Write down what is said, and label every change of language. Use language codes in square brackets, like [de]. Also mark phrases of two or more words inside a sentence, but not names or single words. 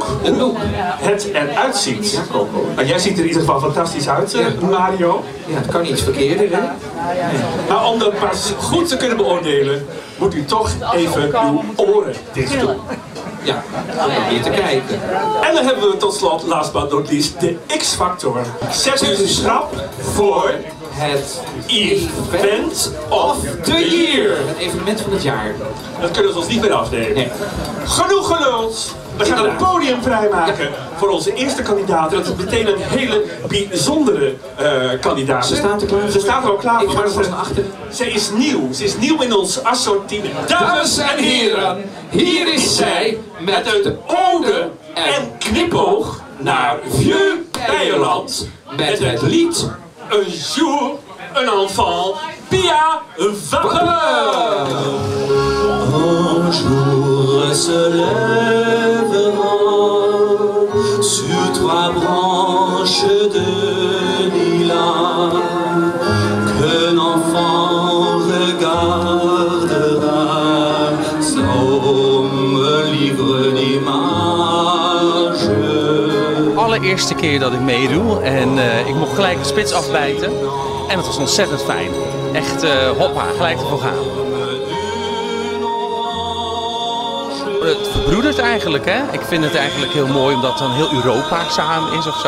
[nl] Het eruit ziet. Nou, jij ziet er in ieder geval fantastisch uit, Mario. Ja, het kan iets verkeerder, hè? Maar om dat pas goed te kunnen beoordelen, moet u toch even uw oren dicht doen. Ja, om hier te kijken. En dan hebben we tot slot, [en] last but not least, [nl] de X-factor. Zet u schrap voor Het [en] Event of the Year. [nl] Het evenement van het jaar. Dat kunnen we ons niet meer afnemen. Nee. Genoeg geluld. We gaan het podium vrijmaken voor onze eerste kandidaat. Dat is meteen een hele bijzondere kandidaat. Ze staat er klaar voor. Ze staat er al klaar voor. Ik ga er vast naar achter. Ze is nieuw. Ze is nieuw in ons assortiment. Dames en heren, hier is zij met Een ode en knipoog naar Vieux-Beierland. Met het lied Un jour, un enfant, Pia Vapeur. [fr] Un jour se lèvera sur 3 branches de lilas qu'un enfant regardera comme livre d'images. [nl] Allereerste keer dat ik meedoe en ik mocht gelijk de spits afbijten en het was ontzettend fijn. Echt hoppa, gelijk ervoor gaan. Het verbroedert eigenlijk, hè. Ik vind het eigenlijk heel mooi omdat dan heel Europa samen is of zo.